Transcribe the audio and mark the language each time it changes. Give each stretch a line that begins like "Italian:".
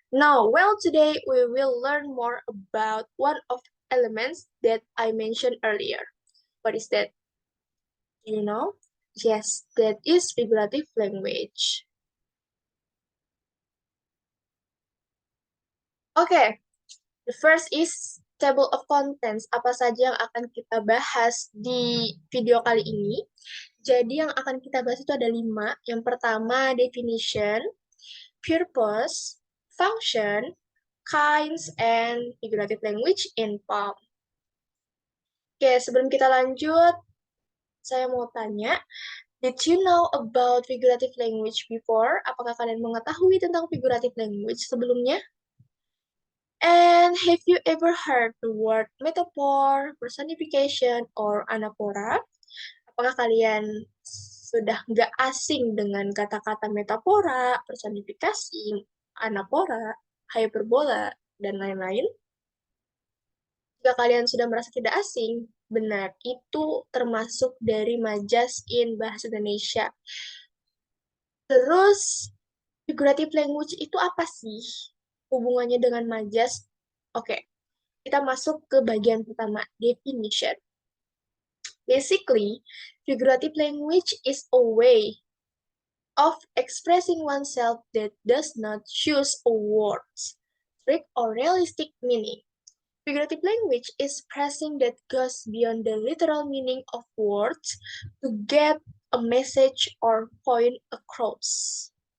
English: Now, well, today we will learn more about one of the elements that I mentioned earlier. What is that? Do you know? Yes, that is figurative language. Okay, the first is table of contents.
Indonesian: Apa saja yang akan kita bahas di video kali ini? Jadi yang akan kita bahas itu ada 5. Yang pertama,
English: definition, purpose, function, kinds, and figurative language in poem.
Indonesian: Oke, sebelum kita lanjut, saya mau tanya,
English: did you know about figurative language before?
Indonesian: Apakah kalian mengetahui tentang figurative language sebelumnya?
English: And have you ever heard the word metaphor, personification, or anaphora?
Indonesian: Apakah kalian sudah nggak asing dengan kata-kata metafora, personifikasi, anaphora, hyperbola, dan lain-lain? Jika kalian sudah merasa tidak asing, benar, itu termasuk dari majas in bahasa Indonesia. Terus, figurative language itu apa sih? Hubungannya dengan majas? Oke, kita masuk ke bagian pertama, definition.
English: Basically, figurative language is a way of expressing oneself that does not use a words, trick, or realistic meaning. Figurative language is expressing that goes beyond the literal meaning of words to get a message or point across.